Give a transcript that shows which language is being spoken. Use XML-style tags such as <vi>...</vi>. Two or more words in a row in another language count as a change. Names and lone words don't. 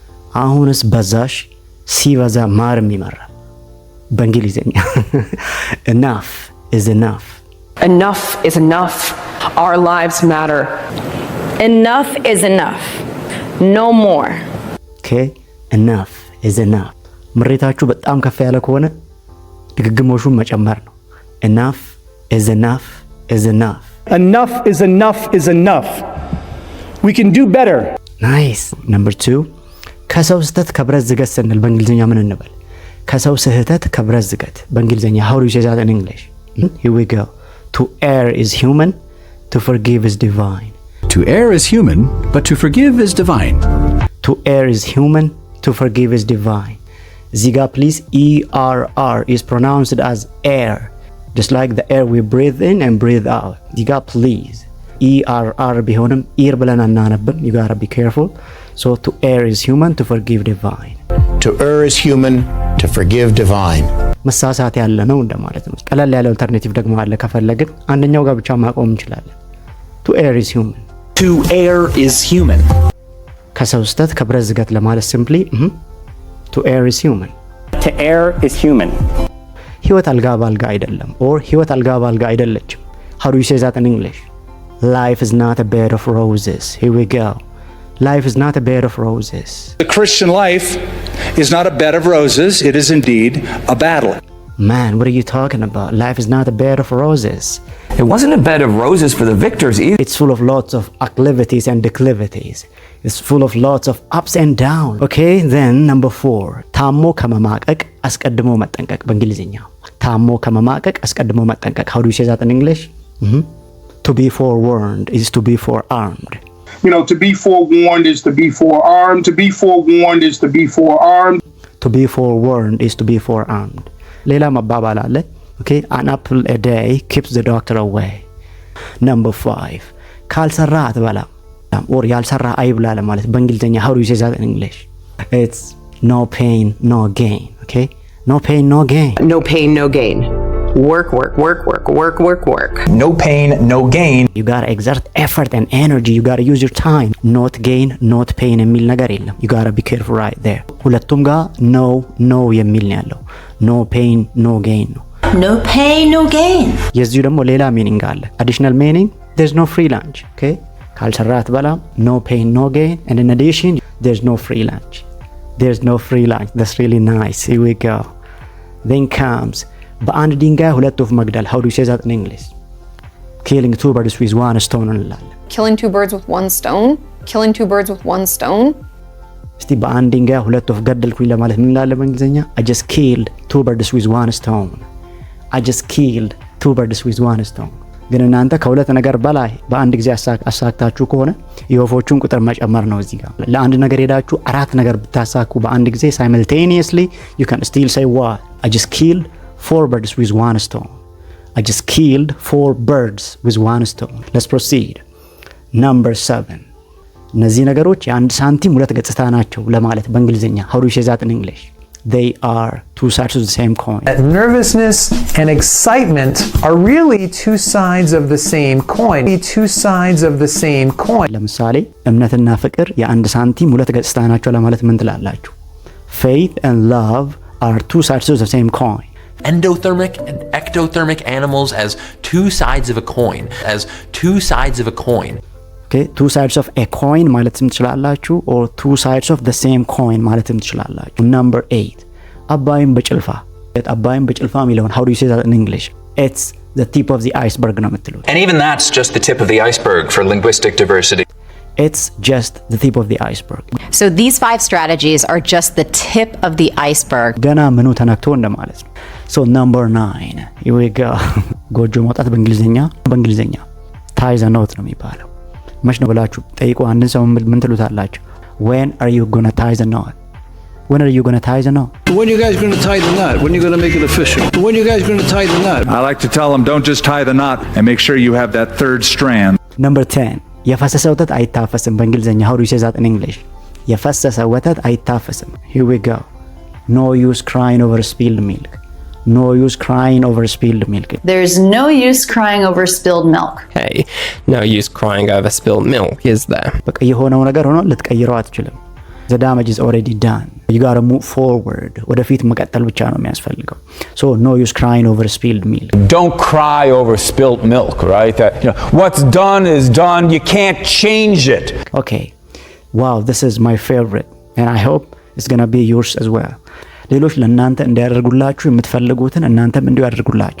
<am>አሁንስ በዛሽ ሲበዛ ማርም ይመራል በእንግሊዘኛ</am> <en>enough is enough. Enough is enough. Our lives matter. Enough is enough. No more. Okay, enough is enough.</en> <am>ምሬታችሁ በጣም ከፍ ያለ ከሆነ ድግግሞሹን መጨመር ነው።</am> <en>enough is enough is enough. Enough is enough is enough. We can do better. Nice. Number 2</en> <am>ከሰው ስህተት ከብረት ዝገት ስንል በእንግሊዘኛ ምን እንበል? ከሰው ስህተት ከብረት ዝገት በእንግሊዘኛ</am> <en>how do you say that in English? Here we go. To err is human, to forgive is divine. To err is human, but to forgive is divine. To err is human, to forgive is divine. Ziga please ERR is pronounced as air, just like the air we breathe in and breathe out. Ziga please ERR</en> <am>ቢሆንም ear ብለን አናነብም.</am> <en>You gotta be careful. So to err is human, to forgive divine. To err is human, to forgive divine.</en> <am>መሳሳት ያለ ነው እንደማለት ነው። ቀለል ያለ አልተርኔቲቭ ደግሞ አለ ከፈለግን አንደኛው ጋር ብቻ ማቆም እንችላለን።</am> <en>To err is human. To err is human.</en> <am>ከሰው ስህተት ከብረት ዝገት ለማለት</am> <en>simply to err is human. To err is human.</en> <am>ህይወት አልጋ ባልጋ አይደለም or ህይወት አልጋ ባልጋ አይደለችም.</am> <en>How do you say that in English? Life is not a bed of roses. Here we go. Life is not a bed of roses. The Christian life is not a bed of roses. It is indeed a battle. Man, what are you talking about? Life is not a bed of roses. It wasn't a bed of roses for the victors either. It's full of lots of acclivities and declivities. It's full of lots of ups and downs. Okay, then number 4.</en> <am>ታሞ ከመማቀቅ አስቀድሞ መጠንቀቅ በእንግሊዘኛ ታሞ ከመማቀቅ አስቀድሞ መጠንቀቅ.</am> <en>How do you say that in English? To be forewarned is to be forearmed. You know, to be forewarned is to be forearmed. To be forewarned is to be forearmed. To be forewarned is to be forearmed.</en> <am>ሌላ መባባል አለ.</am> <en>Okay, an apple a day keeps the doctor away. Number 5.</en> <am>ካልሰራ አትበላ</am> <en>or</en> <am>ያልሰራ አይብላ ለማለት በእንግሊዘኛ</am> <en>how do you say that in English? It's no pain, no gain. Okay? No pain, no gain. No pain, no gain. Work, work, work, work, work, work, work. No pain, no gain. You gotta exert effort and energy. You gotta use your time. Not gain, not pain</en> <am>የሚል ነገር የለም.</am> <en>You gotta be careful right there.</en> <am>ሁለቱም ጋር no የሚል ነው ያለው.</am> <en>No pain, no gain ነው. No pain, no gain.</en> <am>የዚሁ ደግሞ ሌላ ሚኒንግ አለ.</am> <en>Additional meaning, there's no free lunch.</en> <am>Okay? ካልሰራ አትበላም.</am> <en>No pain, no gain. And in addition, there's no free lunch. There's no free lunch. That's really nice. Here we go.</en> <am>Then comes በአንድ ድንጋይ ሁለት ወፍ መግደል.</am> <en>How do you say that in English? Killing two birds with one stone እንላለን. Killing two birds with one stone. Killing two birds with one stone.</en> <am>እስቲ በአንድ ድንጋይ ሁለት ወፍ ገደልኩኝ ለማለት ምን እንላለን በእንግሊዘኛ?</am> <en>I just killed two birds with one stone. I just killed two birds with one stone.</en> <am>ግን እናንተ ከሁለት ነገር በላይ በአንድ ጊዜ አሳክታችሁ ከሆነ የወፎቹን ቁጥር መጨመር ነው እዚህ ጋር። ለአንድ ነገር ሄዳችሁ አራት ነገር ብታሳኩ በአንድ ጊዜ</am> <en>simultaneously you can still say what? I just killed 4 birds with one stone. I just killed 4 birds with one stone. Let's proceed. Number 7.</en> <am>እነዚህ ነገሮች የአንድ ሳንቲም ሁለት ገጽታ ናቸው ለማለት በእንግሊዘኛ</am> <en>how do you say that in English? They are two sides of the same coin. Nervousness and excitement are really two sides of the same coin. Two sides of the same coin.</en> <am>ለምሳሌ እምነትና ፍቅር የአንድ ሳንቲም ሁለት ገጽታ ናቸው ለማለት ምን ትላላችሁ?</am> <en>Faith and love are two sides of the same coin. Endothermic and ectothermic animals as two sides of a coin. As two sides of a coin. Okay, two sides of a coin</en> <am>ማለትም ትችላላችሁ</am> <en>or two sides of the same coin</en> <am>ማለትም ትችላላችሁ.</am> <en>Number 8.</en> <am>አባይም በጭልፋ. አባይም በጭልፋ የሚለውን</am> <en>how do you say that in English? It's the tip of the iceberg</en> <am>ነው የምትሉት.</am> <en>And even that's just the tip of the iceberg for linguistic diversity. It's just the tip of the iceberg. So these 5 strategies are just the tip of the iceberg.</en> <am>ገና ምኑ ተነክቶ እንደማለት ነው.</am> <en>So number 9. Here we go.</en> <am>ጎጆ መውጣት በእንግሊዘኛ</am> <en>tie the knot</en> <am>ነው የሚባለው. መች ነው ብላችሁ ጠይቁ አንድን ሰው ምን ትሉታላችሁ?</am> <en>When are you going to tie the knot? When are you going to tie the knot? When you guys going to tie the knot? When you going to make it official? When you guys going to tie the knot? I like to tell them don't just tie the knot and make sure you have that third strand. Number 10.</en> <am>የፈሰሰ ወተት አይታፈስም በእንግሊዘኛ</am> <en>how do you say that in English?</en> <am>የፈሰሰ ወተት አይታፈስም.</am> <en>Here we go. No use crying over spilled milk. No use crying over spilled milk. There's no use crying over spilled milk. Hey, no use crying over spilled milk, is there?</en> <am>በቃ የሆነው ነገር ሆኖ ልትቀይረው አትችልም.</am> <en>the damage is already done. You gotta move forward.</en> <am>ወደፊት መቀጠል ብቻ ነው የሚያስፈልገው.</am> <en>So no use crying over spilled milk. Don't cry over spilt milk, right? What's done is done. You can't change it. Okay. Wow, this is my favorite and I hope it's gonna be yours as well.</en> <am>ሌሎች ለእናንተ እንዲያደርጉላችሁ የምትፈልጉትን እናንተም እንዲሁ ያደርጉላችሁ.</am>